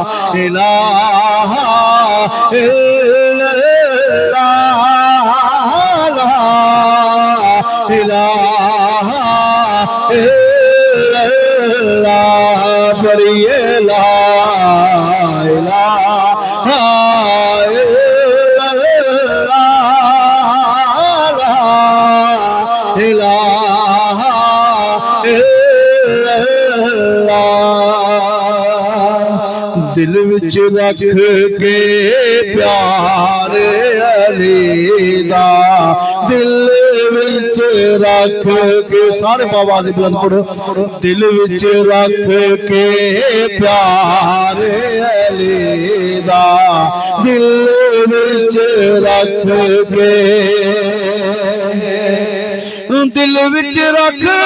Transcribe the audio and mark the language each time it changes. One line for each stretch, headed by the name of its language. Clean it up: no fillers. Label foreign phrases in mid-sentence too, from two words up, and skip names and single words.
Arabic: إله إلا الله لا إله إلا الله পড়িয়ে لا إله إلا الله لا
Punjabi: ইলাহা دل وچ رکھ کے پیارے علی دا دل وچ رکھ کے سارے آواز بلند پڑھو دل وچ رکھ کے پیارے علی دا دل وچ رکھ کے دل وچ رکھ